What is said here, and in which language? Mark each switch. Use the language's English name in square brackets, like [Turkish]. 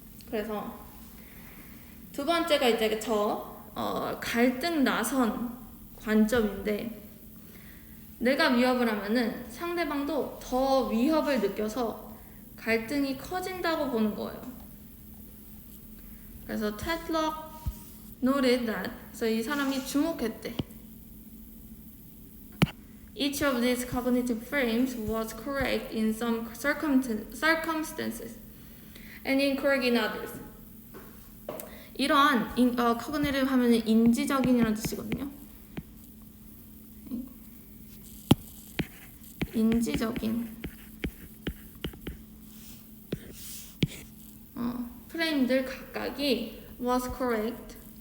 [Korean] 그래서 두 번째가 이제 갈등 나선 관점인데, 내가 위협을 하면은 상대방도 더 위협을 느껴서 갈등이 커진다고 보는 거예요. 그래서 [English] Tetlock noted that, [Korean] 그래서 이 사람이 주목했대. [English] Each of these cognitive frames was correct in some circumstances and incorrect in others. [Korean] 이러한 cognitive 하면 인지적인이라는 뜻이거든요. 인지적인 프레임들 각각이 [English] was correct,